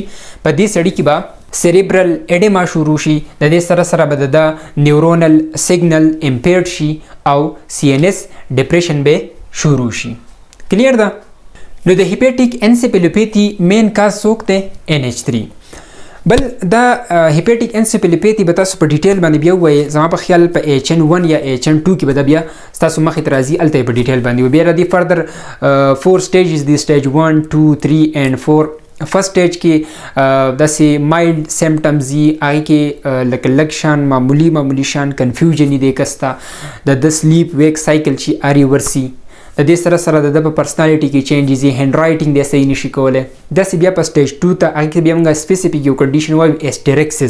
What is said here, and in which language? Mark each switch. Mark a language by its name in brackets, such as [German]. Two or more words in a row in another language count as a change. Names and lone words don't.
[Pashto] په دې سړي کې به [English] cerebral edema [Pashto] شروع شي، د دې سره سره به د [English] neuronal signal impaired [Pashto] شي او [English] CNS depression [Pashto] به شروع شي. کلیر ده؟ نو د [English] hepatic encephalopathy main cause [Pashto] څوک دی؟ NH3. بل دا [English] hepatic encephalopathy [Pashto] به تاسو په ډیټیل باندې بیا ووایئ. زما په خیال په HN1 یا HN2 کې به دا بیا ستاسو مخې ته راځي، هلته یې په ډیټیل باندې بیا راځي. [English] فردر 4 stages دي، stage 1 2 3 and 4. first stage [Pashto] کې داسې [English] mild symptoms [Pashto] دي، هغې کې لکه لږ شان معمولی شان کنفیوژن دی کس ته، د [English] sleep wake cycle [Pashto] چې ریورسي، د دې سره سره د په پرسنالټي کې چینجز دي، [English] hand writing [Pashto] دی صحیح نشي کولی. داسې بیا په سټیج 2 ته هغې کې بیا موږ سپیسیفیک یو کنډیشن وایو اسټریکسس.